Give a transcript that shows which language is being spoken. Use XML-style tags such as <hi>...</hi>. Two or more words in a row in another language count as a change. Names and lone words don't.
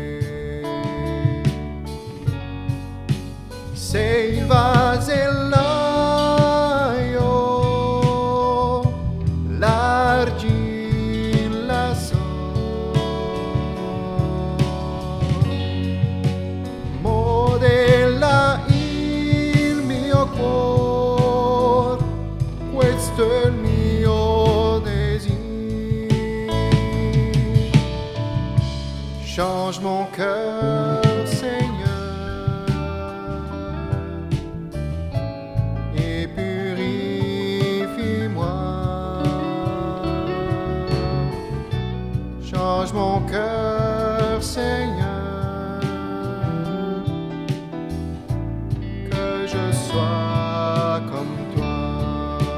<it>Sei il vasellaio, l'argilla so, modella cuore, questo è il mio désir.</it> <fr>Change mon cœur, Seigneur, et purifie-moi. Change mon cœur, Seigneur, que je sois comme toi.</fr>